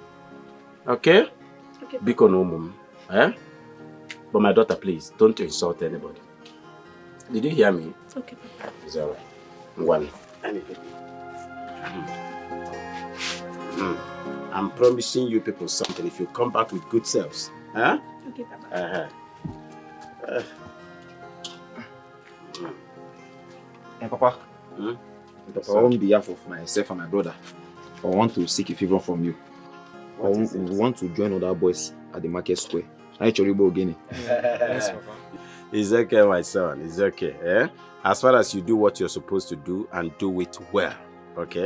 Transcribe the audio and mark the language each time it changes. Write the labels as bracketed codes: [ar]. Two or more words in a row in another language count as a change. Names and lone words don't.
[en] Okay? Okay. [ig] Biko no mum. [en] But my daughter, please, don't insult anybody. Did you hear me? Okay. It's all right. One. I'm promising you people something if you come back with good selves. Okay, Papa. Hey, Papa. Papa, on behalf of myself and my brother, I want to seek a favor from you. We want to join other boys at the market square. Yes, Papa. It's okay, my son. It's okay. As far as you do what you're supposed to do and do it well, okay?